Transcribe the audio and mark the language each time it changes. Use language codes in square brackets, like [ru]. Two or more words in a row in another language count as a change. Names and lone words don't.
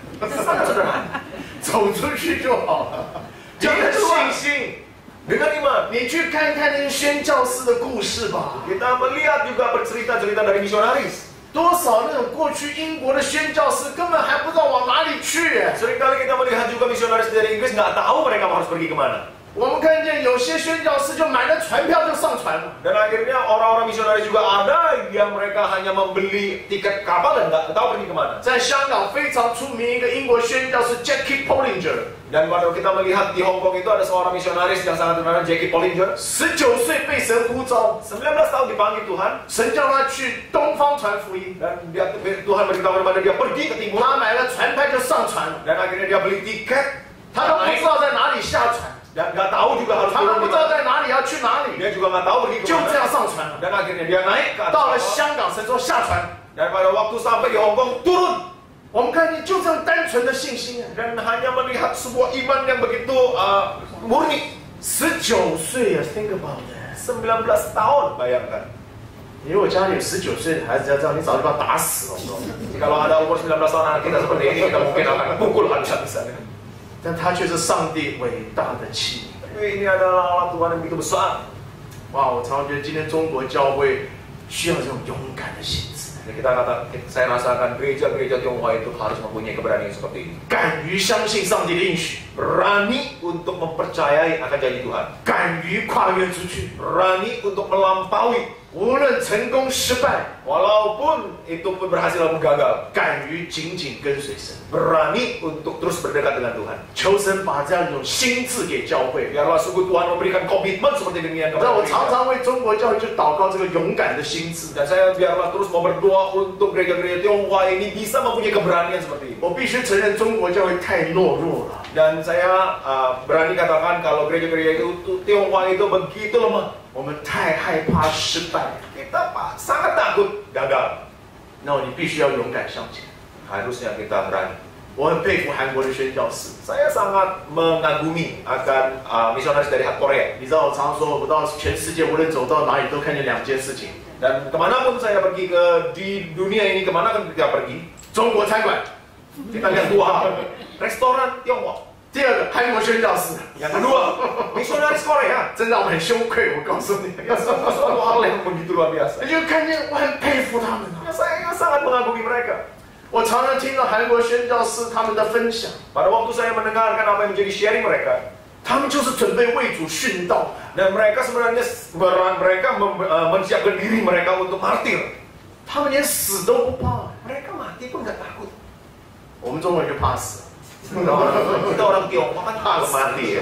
[id] Sangat sederhana. [zh] 走出去就好了。有了信心， [id] Dengan iman. [zh] 你去看看那些宣教师的故事吧。 [id] Kita melihat juga cerita-cerita dari misionaris. [zh] 多少那种过去英国的宣教师根本还不知道往哪里去。 [id] Seringkali kita melihat juga misionaris dari Inggris nggak tahu mereka harus pergi kemana. [zh] 我们看见有些宣教师就买了船票就上船了。 [id] Dan akhirnya orang-orang misionaris juga ada yang mereka hanya membeli tiket kapal dan nggak tahu pergi kemana. [zh] 在香港非常出名一个英国宣教师 Jackie Pollinger， [id] Dan pada kita melihat di Hong Kong itu ada seorang misionaris yang sangat terkenal, Jackie Pollinger. [zh] 19岁被神呼召， [id] 19 tahun dipanggil Tuhan [zh] 神叫他去东方传福音， [id] dan Tuhan beritahu kepada dia pergi ke timur [zh] 他买了船票就上船了， [id] dan akhirnya dia beli tiket [zh] 他都不知道在哪里下船， [id] dan nggak tahu juga harus [zh] 他都 [id] turun [zh] 不 [id] di [zh] 知道 [id] mana. [zh] 在哪里要去哪里， [id] Dia juga nggak tahu pergi [zh] 就这 [id] kemana [zh] 样上船了。 [id] dan akhirnya dia naik ke [zh] 到了 [id] atas kapal [zh] 香港，神说下船。 [id] dan pada waktu sampai di Hong Kong turun [zh] 我们看见就这样单纯的信心啊， [id] dan hanya melihat sebuah iman yang begitu murni. [zh] 19 岁啊 ， [en] think about that。 [id] 19 tahun bayangkan. [zh] 你如果家里有19岁的孩子要这样，你早就把他打死了。我告诉你 [id] Kalau ada umur 19 tahun anak kita seperti ini, kita mungkin akan pukul habis-habisan. [zh] 但他却是上帝伟大的器皿。 [id] Tapi ini adalah alat Tuhan yang begitu besar. [zh] 哇，我常常觉得今天中国教会需要这种勇敢的心智， [id] Jadi saya rasakan gereja-gereja Tionghoa itu harus mempunyai keberanian seperti ini. [zh] 敢于相信上帝的应许， [id] Berani untuk mempercayai akan janji Tuhan. [zh] 敢于跨越出去， [id] Berani untuk melampaui. [zh] 无论成功失败， [id] Walaupun itu pun berhasil ataupun gagal. [zh] 敢于紧紧跟随神。 [id] Berani untuk terus berdekat dengan Tuhan. [zh] 求神把这样一种心智给教会。 [id] Biarlah sungguh Tuhan memberikan komitmen seperti demikian [zh] 让 [id] kepada [zh] 我常 [id] kita. [zh] 常为中国教会就祷告这个勇敢的心智。 [id] Dan saya biarlah terus mau berdoa untuk gereja-gereja Tionghoa ini bisa mempunyai keberanian seperti ini. [zh] 我必须承认，中国教会太懦弱了。 [id] Dan saya berani katakan kalau gereja-gereja itu Tionghoa itu begitu lemah. [zh] 我们太害怕失败， [id] Kita sangat takut gagal. [zh] 那你必须要勇敢向前。 [id] Harusnya kita berani. [zh] 我很佩服韩国的宣教士。 [id] Saya sangat mengagumi akan misionaris dari Korea. [zh] 你知道我常说，我到全世界无论走到哪里都看见两件事情： [id] Dan kemanapun saya pergi di dunia ini, kemana kan kita pergi, [zh] 中国餐馆， [id] kita lihat dua hal. Restoran Tiongkok. [zh] 第二个韩国宣教士。 [id] Yang kedua, misionaris Korea. [zh] 真让我很羞愧，我告诉你。 [id] Ya, suatu hal yang begitu luar biasa. [zh] 你就看见我很佩服他们啊。 [id] Ya, saya sangat mengagumi mereka. [zh] 我常常听到韩国宣教士他们的分享， [id] Pada waktu saya mendengarkan apa yang menjadi sharing mereka, [zh] 他们就是准备为主殉道。 [id] dan mereka sebenarnya mereka menyiapkan diri mereka untuk martir. [zh] 他们连死都不怕。 [id] Mereka mati pun nggak takut. [zh] 我们中国人就怕死， [id] Kita orang Tiongkok kan takut mati ya.